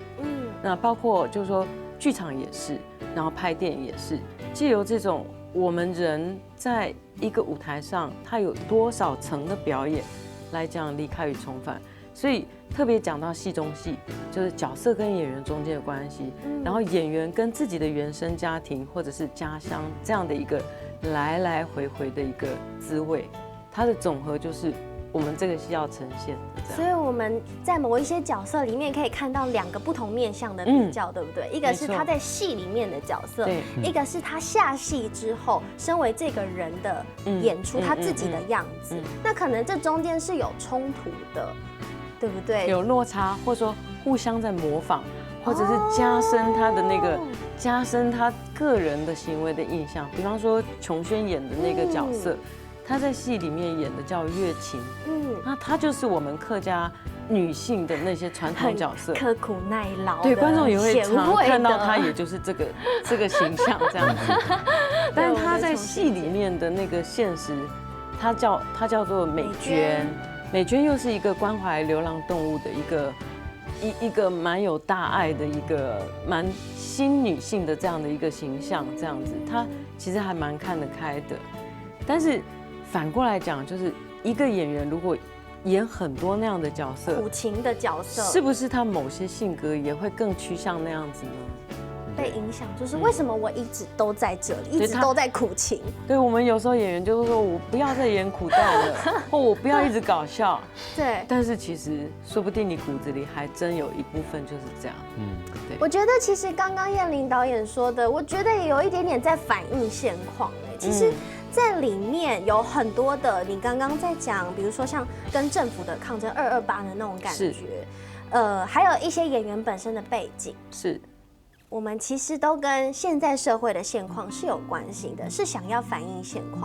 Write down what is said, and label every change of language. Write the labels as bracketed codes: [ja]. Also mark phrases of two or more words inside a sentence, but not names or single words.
[zh] 那包括就是說劇場也是，然後拍電影也是，藉由這種我們人在一個舞台上，它有多少層的表演來講離開與重返，所以特別講到戲中戲，就是角色跟演員中間的關係，然後演員跟自己的原生家庭或者是家鄉這樣的一個來來回回的一個滋味，它的總和就是我們這個戲要呈現的。所以我們在某一些角色裡面可以看到兩個不同面向的比較，對不對？一個是他在戲裡面的角色，一個是他下戲之後身為這個人的演出他自己的樣子。那可能這中間是有衝突的，對不對？有落差，或者說互相在模仿，或者是加深他的那個加深他個人的行為的印象。比方說瓊軒演的那個角色，她在戲裡面演的叫月琴，那她就是我們客家女性的那些傳統角色，刻苦耐勞，對，觀眾也會常看到她，也就是這個形象這樣子。但是她在戲裡面的那個現實，她叫做美娟，美娟又是一個關懷流浪動物的一個蠻有大愛的一個蠻新女性的這樣的一個形象，這樣子，她其實還蠻看得開的，但是。反過來講，就是一個演員如果演很多那樣的角色，苦情的角色，是不是他某些性格也會更趨向那樣子呢？被影響，就是為什麼我一直都在這裡，一直都在苦情？對，我們有時候演員就是說我不要再演苦道了，或我不要一直搞笑。對，但是其實說不定你骨子裡還真有一部分就是這樣。對。我覺得其實剛剛燕玲導演說的，我覺得也有一點點在反映現況其實。在裡面有很多的，你剛剛在講，比如說像跟政府的抗爭228的那種感覺，還有一些演員本身的背景，是， 我们其实都跟现在社会的现况是有关系的，是想要反映现况。